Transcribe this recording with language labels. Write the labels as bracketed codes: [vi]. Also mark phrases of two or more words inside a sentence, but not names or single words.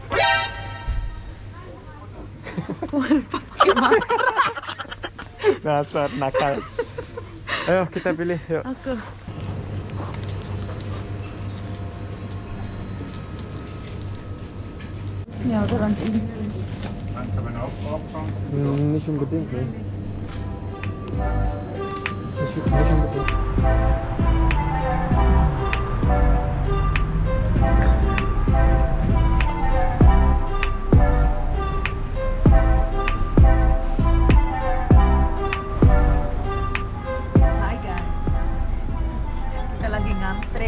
[id] Pakai masker. Dasar nakal. Ayo kita pilih, yuk. Aku. Ya, orang sini. [de] Ini schon bedingt, ne? Ini schon bedingt. [id] Hai guys. Kita lagi ngantre.